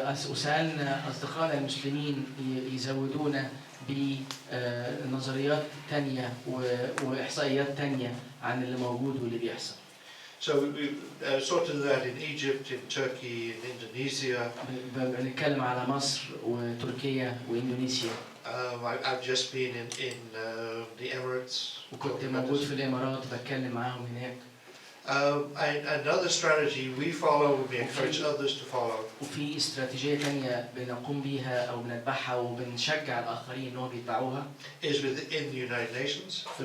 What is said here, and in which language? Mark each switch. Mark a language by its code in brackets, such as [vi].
[ar] وسألنا أصدقائنا المسلمين يزودونا بنظريات تانية وإحصائيات تانية عن اللي موجود واللي بيحصل. [en] So we sorted that in Egypt, in Turkey, in Indonesia. [ar] بنتكلم على مصر وتركيا وإندونيسيا. [en] I've just been in the Emirates. [ar] وكنت موجود في الإمارات بتكلم معاهم هناك. [en] Another strategy we follow, we encourage others to follow. [ar] وفي استراتيجية تانية بنقوم بيها أو بنتبعها وبنشجع الآخرين إنهم يتبعوها. [en] Is within the United Nations.